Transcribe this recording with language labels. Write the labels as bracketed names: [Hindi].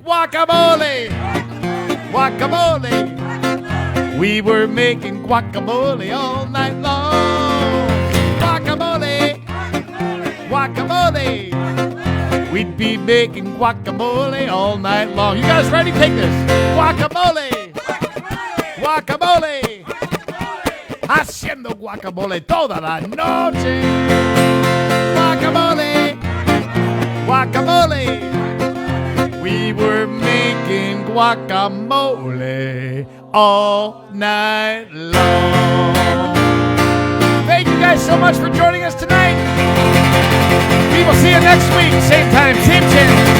[English] Guacamole! Guacamole! We were making guacamole all night long. Guacamole! Guacamole! We'd be making guacamole all night long. You guys ready? Take this. Guacamole! Guacamole! [Spanish] Haciendo guacamole toda la noche. [English] Guacamole, guacamole. We were making guacamole all night long. Thank you guys so much for joining us tonight. We will see you next week, same time, same channel.